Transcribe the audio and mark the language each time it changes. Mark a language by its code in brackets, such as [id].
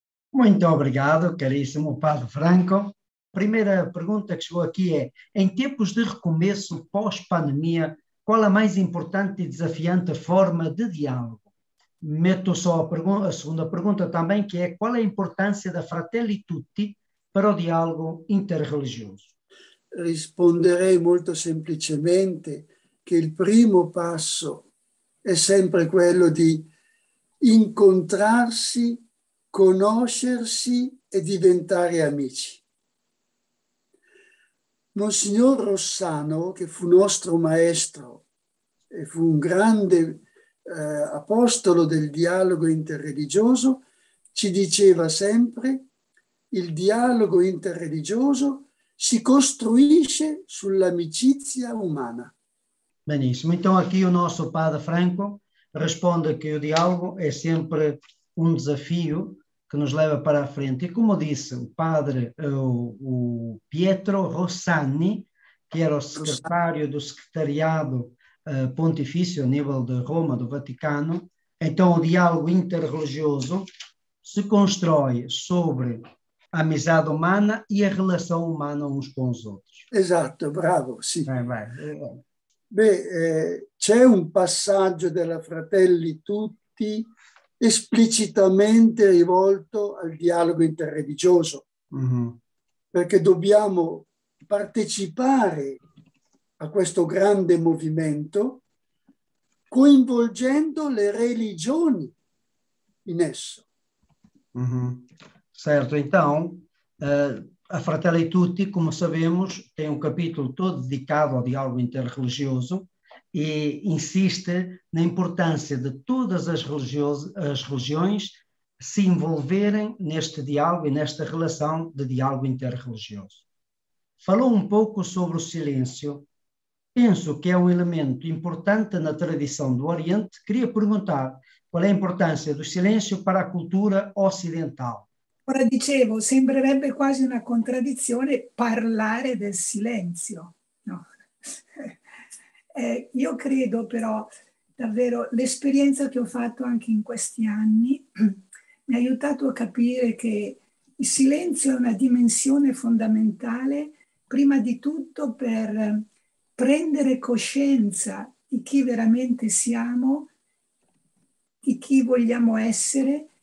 [pt] Muito obrigado, caríssimo Padre Franco. Primeira pergunta que chegou aqui é: em tempos de recomeço pós-pandemia, qual a mais importante e desafiante forma de diálogo? Meto só a segunda pergunta também, que é: qual é a importância da Fratelli Tutti para o diálogo interreligioso? [it] Risponderei molto semplicemente che il primo passo è sempre quello di incontrarsi, conoscersi e diventare amici. Monsignor Rossano, che fu nostro maestro e fu un grande apostolo del dialogo interreligioso, ci diceva sempre: il dialogo interreligioso si costruisce sull'amicizia umana. Benissimo. [pt] Então aqui o nosso Padre Franco responde que o diálogo é sempre um desafio que nos leva para a frente. E como disse o Padre o Pietro Rossani, que era o secretário do Secretariado Pontifício a nível de Roma, do Vaticano, então o diálogo interreligioso se constrói sobre a amizade umana e a relação humana uns com os outros. [it] Esatto, bravo, sì. C'è un passaggio della Fratelli Tutti esplicitamente rivolto al dialogo interreligioso, perché dobbiamo partecipare a questo grande movimento coinvolgendo le religioni in esso. [pt] Certo, então a Fratelli Tutti, como sabemos, tem um capítulo todo dedicado ao diálogo interreligioso e insiste na importância de todas as religiões se envolverem neste diálogo e nesta relação de diálogo interreligioso. Falou um pouco sobre o silêncio. Penso que é um elemento importante na tradição do Oriente. Queria perguntar qual é a importância do silêncio para a cultura ocidental. [it] Ora dicevo, sembrerebbe quasi una contraddizione parlare del silenzio, no? Io credo però davvero, l'esperienza che ho fatto anche in questi anni mi ha aiutato a capire che il silenzio è una dimensione fondamentale, prima di tutto per prendere coscienza di chi veramente siamo, di chi vogliamo essere.